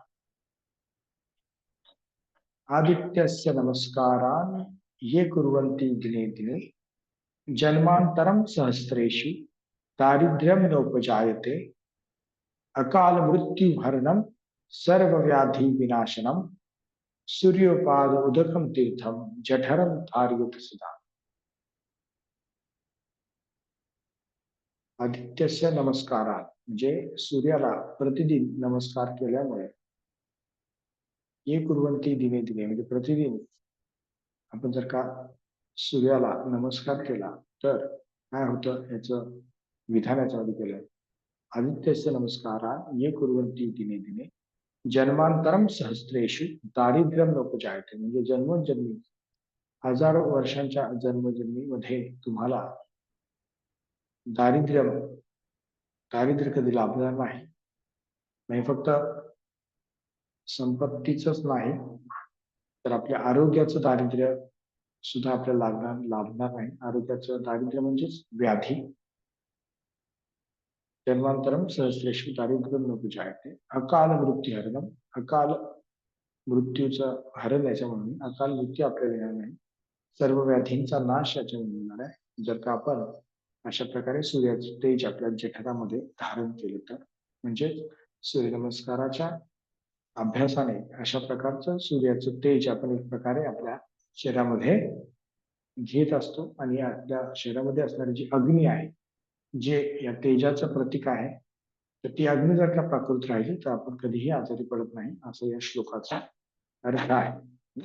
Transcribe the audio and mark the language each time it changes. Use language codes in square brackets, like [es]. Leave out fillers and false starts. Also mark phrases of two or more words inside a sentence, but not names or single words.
[sa] आदित्यस्य नमस्कारान् ये कुर्वन्ति दिने दिने, जन्मांतरम सहस्रेषु दारिद्र्यं नोपजायते, अकाल मृत्यु हरणम सर्वव्याधि विनाशनम, सूर्योपाद उदकम तीर्थम जठरम धारयत सदा. आदित्यस्य नमस्कारात [mr] म्हणजे सूर्याला प्रतिदिन नमस्कार केल्यामुळे, [sa] ये कुर्वन्ति दिने दिने [mr] म्हणजे प्रतिदिन आपण जर का सूर्याला नमस्कार केला तर काय होतं, याचं विधान याच्यामध्ये केलंय. [sa] आदित्यस्य नमस्कारा ये कुर्वन्ति दिने दिने, जन्मांतरम सहस्रेषु दारिद्र्यम नोपजायते [mr] म्हणजे जन्मोजन्मी हजारो वर्षांच्या जन्मजन्मीमध्ये तुम्हाला दारिद्र्य कधी लाभणार नाही. नाही फक्त संपत्तीच नाही, तर आपल्या आरोग्याचं दारिद्र्य सुद्धा आपल्याला लाभणार नाही. आरोग्याचं दारिद्र्य म्हणजेच व्याधी. [sa] जन्मांतरम सहस्रेषु दारिद्र्यम नोपजायते, अकाल मृत्यू हरणम, [mr] अकाल मृत्यूचं हरण याच्यामुळे, अकाल मृत्यू आपल्याला येणार नाही, सर्व व्याधींचा नाश याच्यामुळे होणार आहे जर का आपण अशा प्रकारे सूर्याचे तेज आपल्या जठरामध्ये धारण केले तर. म्हणजे सूर्यनमस्काराच्या अभ्यासाने अशा प्रकारचं सूर्याचं तेज आपण एक प्रकारे आपल्या शरीरामध्ये घेत असतो आणि आपल्या शरीरामध्ये असणारी जी अग्नी आहे, जे या तेजाचं प्रतीक आहे, तर ती अग्नी जर का प्राकृत राहिली तर आपण कधीही आजारी पडत नाही, असं या श्लोकाचा अर्थ आहे.